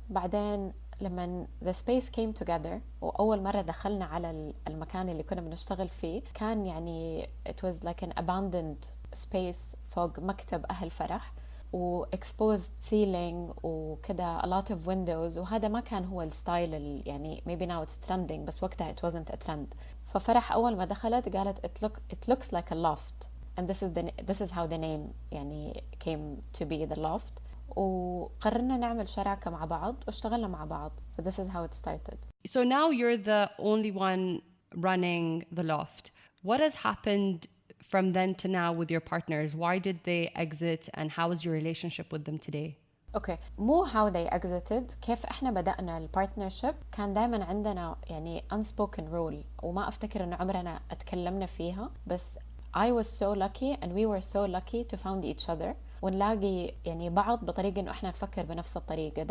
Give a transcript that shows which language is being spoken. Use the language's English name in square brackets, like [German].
[Arabic] بعدين لما [English] the space came together [Arabic] وأول مرة دخلنا على المكان اللي كنا بنشتغل فيه، كان [English] it was like an abandoned space [Arabic] فوق مكتب أهل فرح، و [English] exposed ceiling [Arabic] وكده [English] a lot of windows، [Arabic] وهذا ما كان هو الستايل [English] maybe now it's trending، [Arabic] بس وقتها [English] it wasn't a trend. [Arabic] ففرح أول ما دخلت قالت [English] it looks like a loft and this is how the name came to be the loft. [Arabic] وقررنا نعمل شراكة مع بعض واشتغلنا مع بعض. [English] So this is how it started. So now you're the only one running WeTheLoft. What has happened from then to now with your partners? Why did they exit and how is your relationship with them today? [Arabic] Okay, مو [English] how they exited، [Arabic] كيف احنا بدأنا البارتنرشيب. كان دائما عندنا [English] unspoken rule، [Arabic] وما افتكر انه عمرنا اتكلمنا فيها، بس [English] I was so lucky and we were so lucky to found each other، [Arabic] ونلاقي بعض بطريقة انه احنا نفكر بنفس الطريقة.